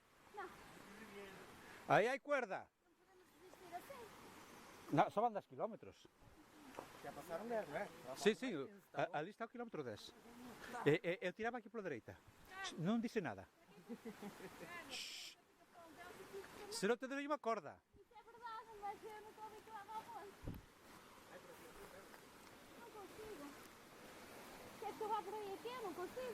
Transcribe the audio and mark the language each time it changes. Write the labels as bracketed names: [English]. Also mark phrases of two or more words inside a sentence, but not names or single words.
[Spanish] Ahí hay cuerda. No, [Galician] só van 10 kilómetros. [Spanish] Ya pasaron de algo, [Galician] Sí, sí, ali está o kilómetro 10. Eu tiraba aquí pola dereita. Non dice nada. Se non te doy unha corda. [Portuguese] Isso é verdade, mas eu não estou habituada ao monte. Não consigo. Quer que eu vá por aí aqui? Eu não consigo.